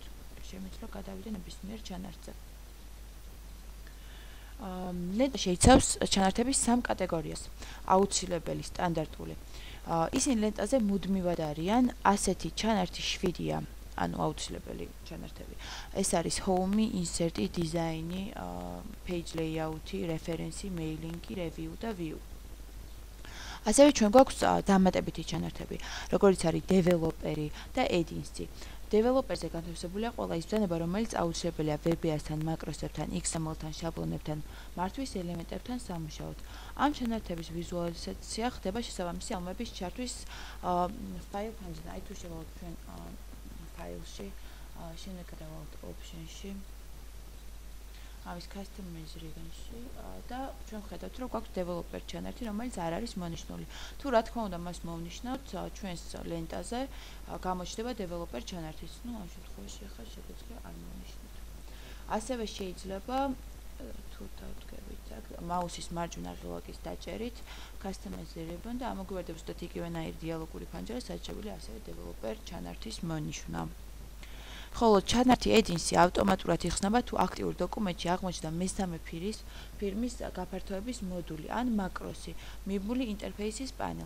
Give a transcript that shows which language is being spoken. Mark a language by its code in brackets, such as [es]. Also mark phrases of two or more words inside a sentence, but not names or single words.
[ka] შემიძლია გადავიდე ნებისმიერ ჩანართზე. ლენტა შეიცავს ჩანართების 3 კატეგორიას. აუცილებელი, სტანდარტული. ისინი ლენტაზე მუდმივად არიან, ასეთი ჩანართი 7-ია, ანუ აუცილებელი ჩანართები. ეს არის [en] home, insert, design, page layout, reference, mailing, review [ka] და view. ასევე ჩვენ გვაქვს დამატებითი ჩანართები, როგორიც არის developeri და [en] add-ins. [ka] დეველოპერზე განთავსებულია ყველა ის ბრძანება, რომელიც აუცილებელია VBA-სთან, მაკროსებთან, XML-თან, შაბლონებთან, მართვის ელემენტებთან სამუშაოდ. ამ ჩანართების ვიზუალიზაცია ხდება შესაბამისი ალმების ჩართვის ფაილ ფანჯრიდან. აი თუ შევალოთ ჩვენ ფაილში, შემდეგ გადავალთ option-ში, ამის [en] customize region- [ka] ში და ჩვენ ხედავთ, რომ გვაქვს developer ჩანართი, რომელიც არ არის მონიშნული. თუ რა თქმა უნდა მას მოვნიშნავთ ჩვენს ლენტაზე, გამოჩნდება developer ჩანართიც. ნუ ამ შემთხვევაში ახლა შეგვიძლია არ მოვნიშნოთ. ასევე შეიძლება თუ დავდგებით აქ მაუსის მარჯვენა ღილაკის დაჭერით [en] customize region [ka] და ამოგვიβარდება ზუსტად იგივენაირი დიალოგური ფანჯრა, სადაც შეგვიძლია ასევე developer ჩანართის მონიშნა. ხოლო ჩანართი add-ins-ი ავტომატურად იხსნება თუ აქტიურ დოკუმენტში აღმოჩნდა მესამე ფირმის გაფართოების მოდული ან მაკროსი, მიბმული ინტერფეისის პანელს.